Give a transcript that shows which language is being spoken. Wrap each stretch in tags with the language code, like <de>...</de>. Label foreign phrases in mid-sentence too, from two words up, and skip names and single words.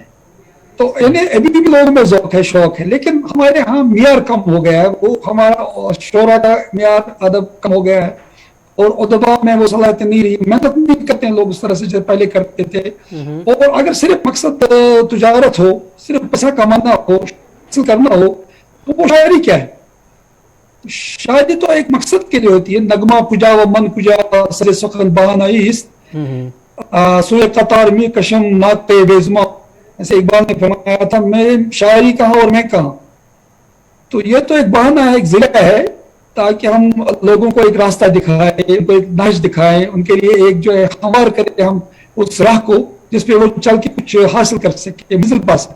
<ur>تو یعنی ابھی بھی لوگوں میں ذوق ہے، شوق ہے، لیکن ہمارے ہاں معیار کم ہو گیا ہے، وہ ہمارا شعرا کا معیار ادب کم ہو گیا ہے، اور ادبا میں وہ صلاحیت نہیں رہی، محنت نہیں کرتے ہیں لوگ اس طرح سے جو پہلے کرتے تھے۔ اور اگر صرف مقصد تجارت ہو، صرف پیسہ کمانا ہو، حاصل کرنا ہو، تو وہ شاعری کیا ہے؟ شاعری تو ایک مقصد کے لیے ہوتی ہے۔</ur> <fa>نغمہ کجا و من کجا سر سخن بہانائی است، سوئے قطار می کشم ناک پہ بیزما،</fa> <ur>ایسے اقبال نے فرمایا تھا میں شاعری کہاں اور میں کہاں۔ تو یہ تو ایک بہانہ ہے، ایک ذریعہ ہے، تاکہ ہم لوگوں کو ایک راستہ دکھائیں، ان کو ایک نہج دکھائیں، ان کے لیے ایک جو ہے ہموار کریں ہم اس راہ کو جس پہ وہ چل کے کچھ حاصل کر سکے، منزل پا سکے۔</ur>